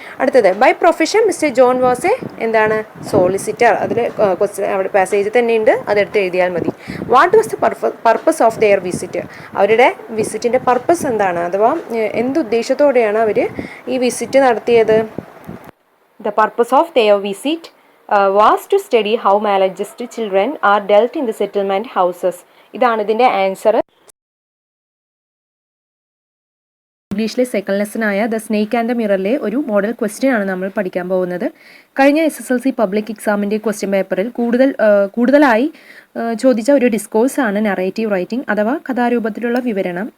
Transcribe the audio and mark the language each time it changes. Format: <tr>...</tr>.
<ml>അടുത്തത്</ml> <en>by profession mister John was a</en> <ml>എന്താണ്</ml> <en>Solicitor.</en> <ml>അതിൽ ക്വസ്റ്റ്യൻ അവിടെ പാസേജ് തന്നെ ഉണ്ട്, അതെടുത്ത് എഴുതിയാൽ മതി.</ml> <en>What was the purpose of their visit.</en> <ml>അവരുടെ വിസിറ്റിൻ്റെ പർപ്പസ് എന്താണ്, അഥവാ എന്തുദ്ദേശത്തോടെയാണ് അവർ ഈ വിസിറ്റ് നടത്തിയത്?</ml> <en>The purpose of their visit was to study how malajust children are dealt in the settlement houses.</en> <ml>ഇതാണ് ഇതിൻ്റെ ആൻസർ. ഇംഗ്ലീഷിലെ second ലെസനായ the snake and the മിററിലെ ഒരു model question ആണ് നമ്മൾ പഠിക്കാൻ പോകുന്നത്. കഴിഞ്ഞ SSLC പബ്ലിക് എക്സാമിൻ്റെ ക്വസ്റ്റ്യൻ പേപ്പറിൽ കൂടുതലായി ചോദിച്ച ഒരു ഡിസ്കോഴ്സാണ് നറേറ്റീവ് റൈറ്റിംഗ് അഥവാ കഥാരൂപത്തിലുള്ള വിവരണം.</ml>